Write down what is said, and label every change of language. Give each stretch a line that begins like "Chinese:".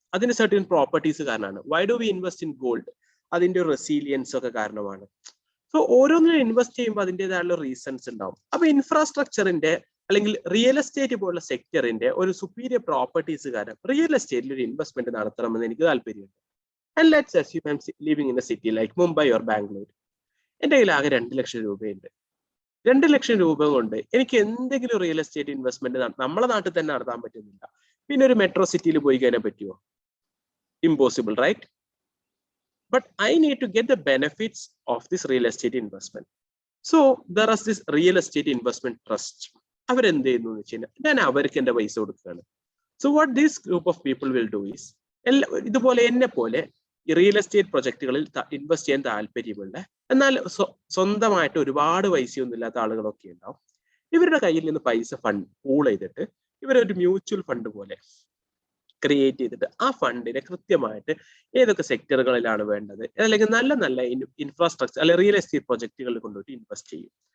Malayalam: അതിന് certain properties കാരണമാണ്.
English: Why do we invest in gold?
Malayalam: അതിന്റെ ഒരു റെസീലിയൻസ് ഒക്കെ കാരണമാണ്. സോ ഓരോന്നിനും ഇൻവെസ്റ്റ് ചെയ്യുമ്പോൾ അതിൻ്റെതായുള്ള റീസൺസ് ഉണ്ടാവും. അപ്പൊ ഇൻഫ്രാസ്ട്രക്ചറിന്റെ അല്ലെങ്കിൽ റിയൽ എസ്റ്റേറ്റ് പോലുള്ള സെക്ടറിന്റെ ഒരു സുപ്പീരിയർ പ്രോപ്പർട്ടീസ് കാരണം റിയൽ എസ്റ്റേറ്റിൽ ഒരു ഇൻവെസ്റ്റ്മെന്റ് നടത്തണമെന്ന് എനിക്ക് താല്പര്യമുണ്ട്.
English: And let's assume I'm living in a city like Mumbai or Bangalore.
Malayalam: എൻ്റെ കയ്യിൽ ആകെ 2 ലക്ഷം രൂപയുണ്ട്. 2 ലക്ഷം രൂപ കൊണ്ട് എനിക്ക് എന്തെങ്കിലും റിയൽ എസ്റ്റേറ്റ് ഇൻവെസ്റ്റ്മെന്റ് നമ്മളെ നാട്ടിൽ തന്നെ നടത്താൻ പറ്റുന്നില്ല. പിന്നെ ഒരു മെട്രോ സിറ്റിയിൽ പോയി കഴിഞ്ഞാൽ പറ്റുമോ?
English: Impossible, right? But I need to get the benefits of this real estate investment. So there is this real estate investment trust.
Malayalam: അവരെന്ത് ചെയ്യുന്നു എന്ന് വെച്ച് കഴിഞ്ഞാൽ ഞാൻ അവർക്ക് എൻ്റെ പൈസ കൊടുക്കുകയാണ്.
English: So what this group of people will do is,
Malayalam: ഇതുപോലെ എന്നെ പോലെ റിയൽ എസ്റ്റേറ്റ് പ്രൊജക്ടുകളിൽ ഇൻവെസ്റ്റ് ചെയ്യാൻ താല്പര്യമുള്ള, എന്നാൽ സ്വന്തമായിട്ട് ഒരുപാട് പൈസയൊന്നും ഇല്ലാത്ത ആളുകളൊക്കെ ഉണ്ടാവും. ഇവരുടെ കയ്യിൽ നിന്ന് പൈസ പൂൾ ചെയ്തിട്ട് ഇവരൊരു മ്യൂച്വൽ ഫണ്ട് പോലെ ക്രിയേറ്റ് ചെയ്തിട്ട് ആ ഫണ്ടിനെ കൃത്യമായിട്ട് ഏതൊക്കെ സെക്ടറുകളിലാണ് വേണ്ടത്, അല്ലെങ്കിൽ നല്ല നല്ല ഇൻഫ്രാസ്ട്രക്ചർ അല്ലെങ്കിൽ റിയൽ എസ്റ്റേറ്റ് പ്രൊജക്ടുകളിൽ കൊണ്ടുപോയിട്ട് ഇൻവെസ്റ്റ് ചെയ്യും.